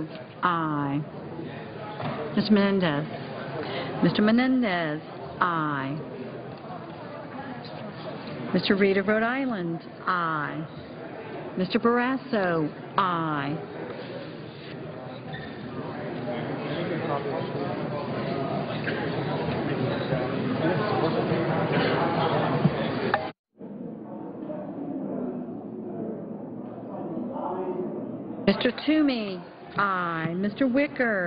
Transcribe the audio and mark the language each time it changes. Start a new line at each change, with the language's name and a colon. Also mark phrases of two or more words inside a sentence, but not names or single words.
English: Aye. Mr. Menendez? Mr. Menendez? Aye. Mr. Reed of Rhode Island? Aye. Mr. Barrasso? Aye. Mr. Toomey? Aye. Mr. Wicker?